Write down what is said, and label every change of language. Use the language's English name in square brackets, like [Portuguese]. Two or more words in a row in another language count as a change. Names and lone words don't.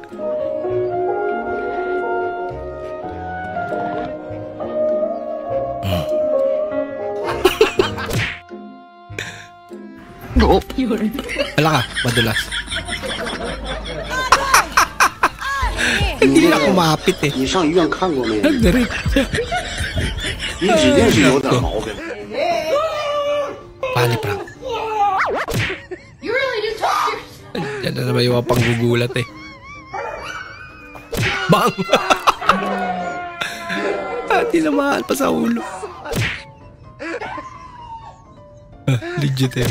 [Filipino] Wala ka, madulas. Hindi na kumapit eh. [Chinese] 你上医院看过没有？ [Filipino] Nagdarit. [Chinese] 你指定是有点毛病。 [Filipino] Pani prank. Yan na naman yung mga panggugulat eh. Bang! Tinamaan pa sa ulo. Legit eh.